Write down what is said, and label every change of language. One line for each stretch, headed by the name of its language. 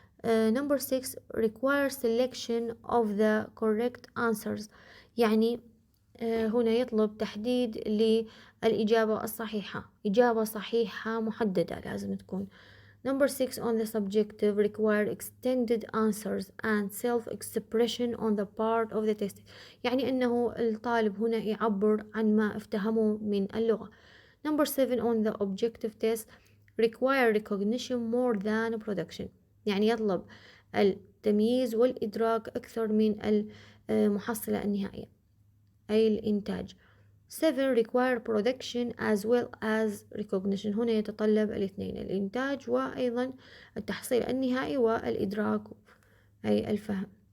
English: Number 6 requires selection of the correct answers
Arabic: يعني هنا يطلب تحديد للإجابة الصحيحة، إجابة صحيحة محددة لازم تكون.
English: Number 6 on the subjective require extended answers and self-expression on the part of the test
Arabic: يعني أنه الطالب هنا يعبر عن ما افتهمه من اللغة.
English: Number 7 on the objective test require recognition more than production
Arabic: يعني يطلب التمييز والإدراك أكثر من المحصلة النهائية أي الإنتاج.
English: 7 require production as well as recognition
Arabic: هنا يتطلب الاثنين الإنتاج وأيضا التحصيل النهائي والإدراك أي الفهم.